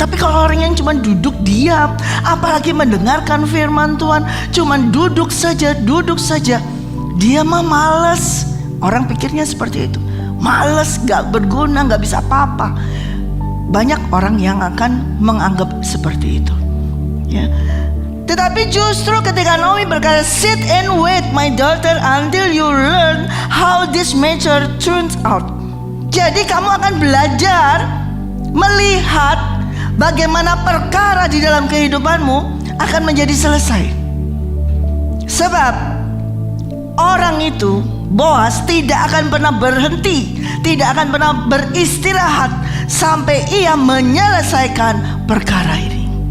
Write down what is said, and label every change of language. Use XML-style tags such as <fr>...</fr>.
<id>Tapi kalau orang yang cuma duduk diam, apalagi mendengarkan firman Tuhan, cuma duduk saja, dia mah malas. Orang pikirnya seperti itu, malas, gak berguna, gak bisa apa-apa. Banyak orang yang akan menganggap seperti itu Ya. Tetapi justru ketika Naomi berkata,</id> <en>sit and wait my daughter until you learn how this matter turns out.</en> <id>Jadi kamu akan belajar melihat bagaimana perkara di dalam kehidupanmu akan menjadi selesai. Sebab orang itu, Boas, tidak akan pernah berhenti, tidak akan pernah beristirahat sampai ia menyelesaikan perkara ini.</id>